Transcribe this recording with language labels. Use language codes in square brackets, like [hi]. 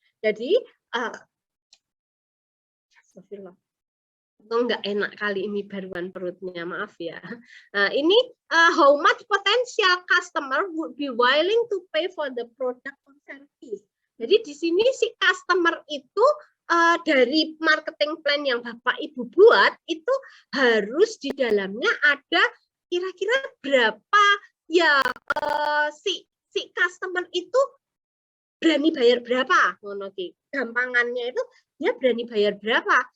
[id] Jadi, nggak enak kali ini baruan perutnya, maaf ya. Nah, ini [en] how much potential customer would be willing to pay for the product or service. [id] Jadi di sini si customer itu dari marketing plan yang Bapak Ibu buat itu harus di dalamnya ada kira-kira berapa ya si customer itu berani bayar berapa, gampangannya itu dia berani bayar berapa.